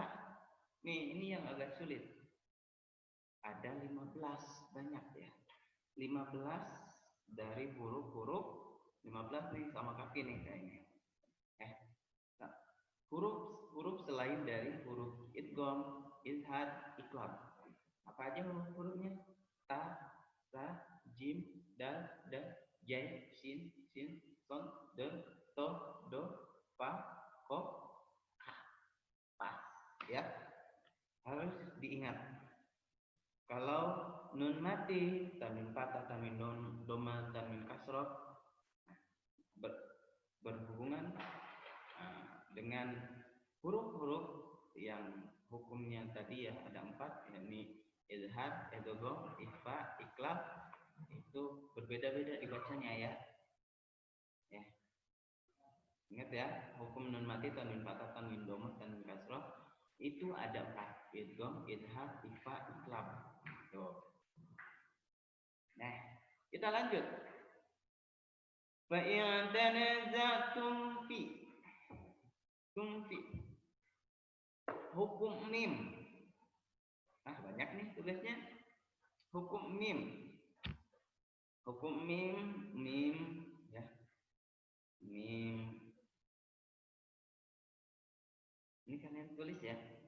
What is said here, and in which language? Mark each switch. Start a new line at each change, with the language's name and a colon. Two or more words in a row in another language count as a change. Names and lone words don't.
Indonesian: Nih, ini yang agak sulit. Ada 15, banyak ya. 15 dari huruf-huruf. 15 nih sama kaki nih kayaknya. Nah, huruf selain dari huruf idgham, izhar, iqlab. Apa aja hurufnya? Ta, sa, jim, dal, jai, sin, son, del, to, do, fa, ko, ha. Pas, ya. Harus diingat. Kalau nun mati, tanwin fathah, tanwin doma, tanwin kasroh berhubungan dengan huruf-huruf yang hukumnya tadi ya ada 4, yakni izhar, idgham, ikhfa, iqlab. Itu berbeda-beda dibacanya ya. Ingat ya, hukum nun mati, tanwin fathah, tanwin doma, tanwin kasroh itu ada 4, idgham, izhar, ikhfa, iqlab. Tuh. Nah, kita lanjut.
Arabic: فإن تنازعتم في حكم ميم.
Indonesian: Banyak nih tugasnya. Hukum mim ya. Mim. Ini kalian tulis ya.